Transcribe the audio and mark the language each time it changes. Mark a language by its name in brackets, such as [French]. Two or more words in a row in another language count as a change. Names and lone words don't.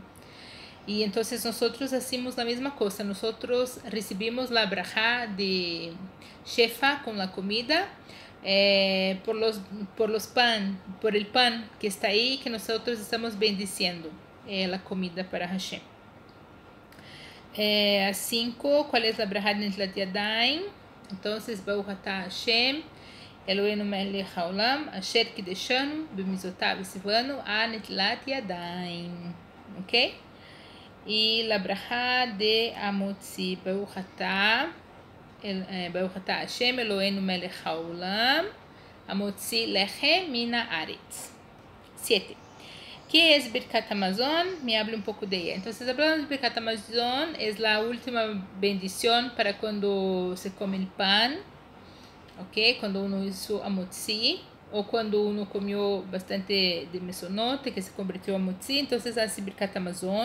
[Spanish] Y entonces nosotros hacemos la misma cosa, nosotros recibimos la brajá de Shefa con la comida por el pan que está ahí, que nosotros estamos bendiciendo la comida para Hashem. 5. ¿Cuál es la brajá de Netilat Yadayim? [Hebrew] Entonces, ברוך אתה השם אלוהינו מלך העולם אשר קדשנו במצותיו וצונו על נטילת ידים. [Spanish] ¿Ok? Y la brajá de Amotzi, [Hebrew] ברוך אתה השם אלוהינו מלך העולם המוציא לחם מן הארץ. [Spanish] 7. ¿Qué es Birkat Hamazon? Me habla un poco de ella. Entonces, hablando de Birkat Hamazon, es la última bendición para cuando se come el pan, ¿ok? Cuando uno hizo Amotzi, o cuando uno comió bastante de mesonote, que se convirtió en Amotzi, entonces hace Birkat Hamazon.